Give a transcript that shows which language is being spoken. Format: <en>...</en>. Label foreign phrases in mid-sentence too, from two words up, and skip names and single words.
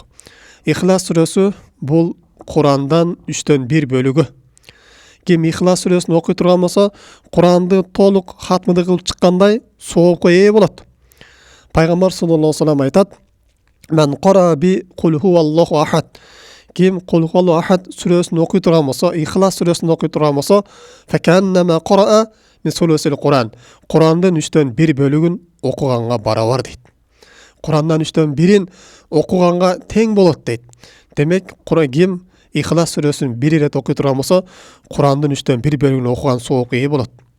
<ky>Ихлас сүрөсү бул Курандан 3/1 бөлүгү. Ким Ихлас сүрөсүн окуй турган болсо, Куранды толук хатмыды кылып чыккандай соопко ээ болот. Пайгамбар</ky> <ar>صلى الله عليه وسلم</ar> <ky>айтат:</ky> <ar>"من قرأ بقل هو الله أحد".</ar> <ky>Ким</ky> <ar>قل هو الله أحد</ar> <ky>сүрөсүн окуй турган болсо, Ихлас сүрөсүн окуй турган болсо,</ky> <ar>"فكأنما قرأ من ثلث القرآن".</ar> <ky>Курандын 3/1 бөлүгүн окуганга барабар дейт. Курандан 3/1 окуганга тең болот дейт. Демек, ким Ихлас сүрөсүн 1 ирет окуй турган болсо, Курандын 3/1 бөлүгүн окуган соопко ээ болот.</ky>